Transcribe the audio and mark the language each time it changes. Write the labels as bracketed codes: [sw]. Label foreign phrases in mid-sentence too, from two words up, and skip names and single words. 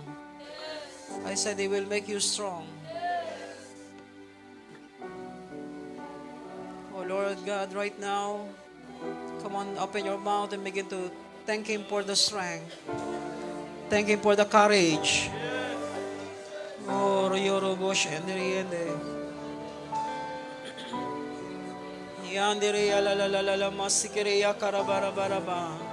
[en] I said they will make you strong. Oh Lord God, right now, come on, open your mouth and begin to thank Him for the strength. Thank Him for the courage. Oh, Yorobo Shendriende. Yandere la masikere ya karabarabaraba.